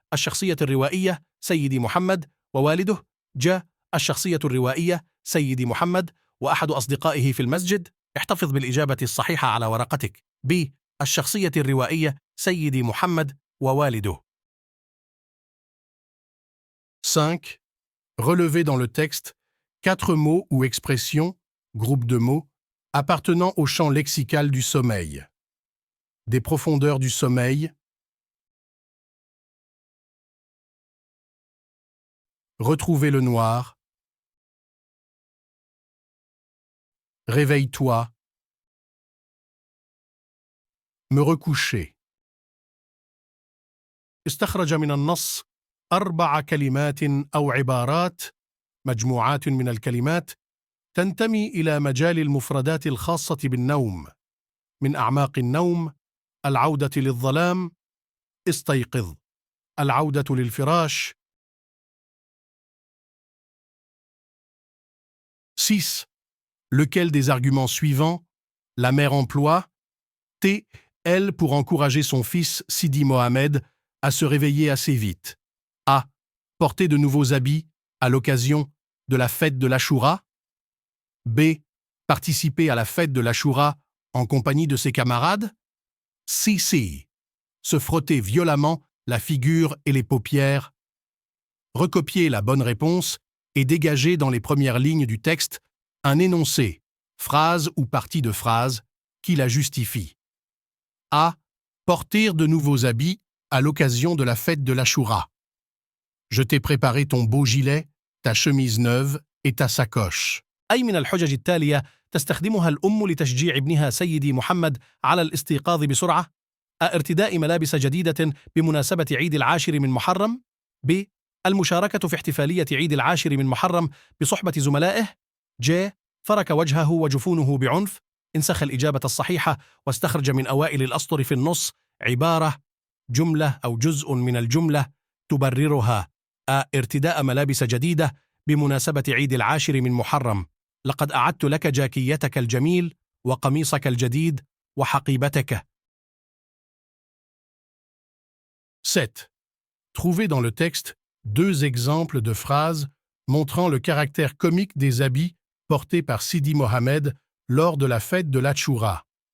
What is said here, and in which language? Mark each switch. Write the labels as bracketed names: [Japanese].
[Arabic] الشخصية الروائية سيدي محمد ووالده. ج. الشخصية الروائية سيدي محمد وأحد أصدقائه في المسجد. احتفظ بالإجابة الصحيحة على ورقتك. ب. الشخصية الروائية سيدي محمد ووالده. 5. [French] Relevez dans le texte 4 mots ou expressions, groupes de mots, appartenant au champ lexical du sommeil. Des profondeurs du sommeil. Retrouver le noir. Réveille-toi. Me recoucher. [Arabic] استخرج من النص 4 كلمات أو عبارات، مجموعات من الكلمات تنتمي إلى مجال المفردات الخاصة بالنوم. من أعماق النوم، العودة للظلام، استيقظ، العودة للفراش. 6. [French] Lequel des arguments suivants la mère emploie elle pour encourager son fils Sidi Mohamed à se réveiller assez vite? A. Porter de nouveaux habits à l'occasion de la fête de l'Achoura. B. Participer à la fête de l'Achoura en compagnie de ses camarades. C. Se frotter violemment la figure et les paupières. Recopier la bonne réponse et dégager dans les premières lignes du texte un énoncé, phrase ou partie de phrase, qui la justifie. A. Porter de nouveaux habits à l'occasion de la fête de l'Achoura. Je t'ai préparé ton beau gilet, ta chemise neuve et ta sacoche. [Arabic] أي من الحجج التالية تستخدمها الأم لتشجيع ابنها سيدي محمد على الاستيقاظ بسرعة؟ أ. ارتداء ملابس جديدة بمناسبة عيد العاشر من محرم. ب. المشاركة في احتفالية عيد العاشر من محرم بصحبة زملائه. ج. فرك وجهه وجفونه بعنف. انسخ الإجابة الصحيحة واستخرج من أوائل الأسطر في النص عبارة، جملة أو جزء من الجملة تبررها. أ. ارتداء ملابس جديدة بمناسبة عيد العاشر من محرم. لقد أعدت لك جاكيتك الجميل وقميصك الجديد وحقيبتك. 7. [French] Trouvez dans le texte 2 exemples de phrases montrant le caractère comique des habits portés par Sidi Mohamed lors de la fête de l'Achoura.